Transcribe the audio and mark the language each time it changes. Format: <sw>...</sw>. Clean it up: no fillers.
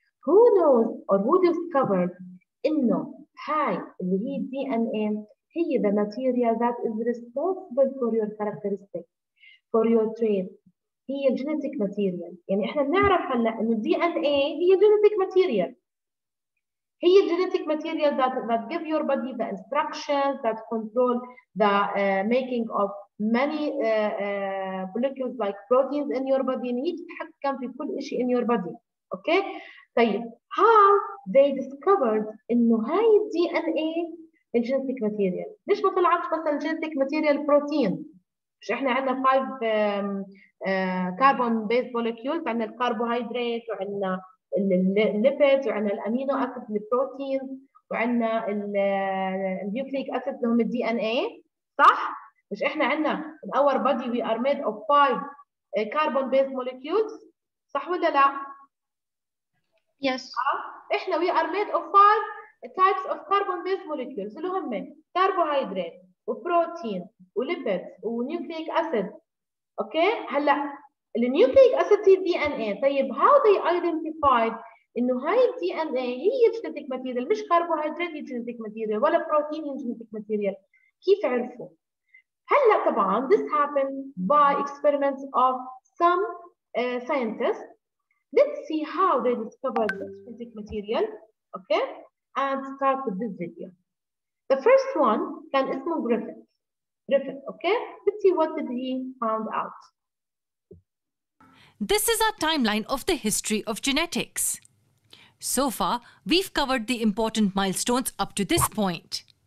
<en>Who knows or who discovered</en> <ar>إنه هاي اللي هي</ar> <en>DNA هي the material that is responsible for your characteristics, for your traits. هي genetic material.</en> <ar>يعني احنا بنعرف هلا إنه DNA هي genetic material.</ar> <en>هي genetic material that give your body the instructions that control the making of many molecules like proteins in your body.</en> <ar>هي تتحكم في كل شيء</ar> <en>in your body. Okay?</en> <ar>طيب</ar> <en>how they discovered</en> <ar>إنه هاي</ar> <en>DNA genetic material.</en> <ar>ليش ما طلعتش مثلا genetic material protein؟ مش احنا عندنا 5 carbon based molecules، عندنا الكربوهيدرات وعندنا الليبيدز وعندنا الامينو اسيد البروتين وعندنا النيوكليك اسيد اللي هم الدي ان اي، صح؟ مش احنا عندنا</ar> <en>in our body we are made of 5 carbon based molecules،</en> <ar>صح ولا لا؟</ar> <en>Yes.</en> <ar>احنا</ar> <en>we are made of 5 types of carbon based molecules</en> <ar>اللي هم</ar> <en>كربوهيدرات وبروتين وليبيدز ونيوكليك اسيد.</en> <ar>اوكي؟ هلا النيوكليك اسيد هي دي ان اي. طيب</ar> <en>how they identified</en> <ar>انه هاي الدي ان اي هي جينيتيك ماتيريال، مش كربوهيدرات هي جينيتيك ماتيريال ولا بروتين هي جينيتيك ماتيريال؟ كيف عرفوا؟ هلا طبعا</ar> <en>this happened by experiments of some scientists. Let's see how they discovered this genetic material. Okay, and start with this video. The first one</en> <ar>كان اسمه</ar> <en>Griffith. Okay, let's see what did he found out. This is our timeline of the history of genetics. So far, we've covered the important milestones up to this point.</en>